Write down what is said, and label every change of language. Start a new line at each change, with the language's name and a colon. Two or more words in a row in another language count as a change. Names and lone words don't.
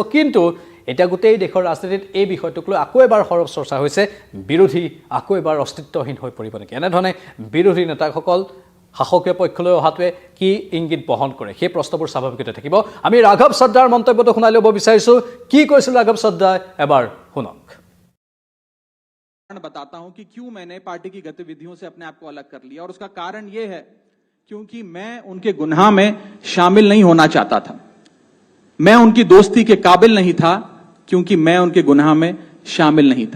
Assamese: কিন্তু এতিয়া গোটেই দেশৰ ৰাজনীতিত এই বিষয়টোক লৈ আকৌ এবাৰ সৰব চৰ্চা হৈছে, বিৰোধী আকৌ এবাৰ অস্তিত্বহীন হৈ পৰিব নেকি? এনেধৰণে বিৰোধী নেতাসকল শাসকীয় পক্ষলৈ অহাটোৱে কি ইংগিত বহন কৰে, সেই প্ৰশ্নবোৰ স্বাভাৱিকতে থাকিব। আমি ৰাঘৱ চদ্দাৰ মন্তব্যটো শুনাই ল'ব বিচাৰিছোঁ। কি কৈছিল ৰাঘৱ চদ্দাই, এবাৰ শুনক।
Hindi: बताता हूं कि क्यों मैंने पार्टी की गतिविधियों से अपने आप को अलग कर लिया, और उसका कारण यह है क्योंकि मैं उनके गुनाह में शामिल नहीं होना चाहता था। मैं उनकी दोस्ती के काबिल नहीं था क्योंकि मैं उनके गुनाह में शामिल नहीं था।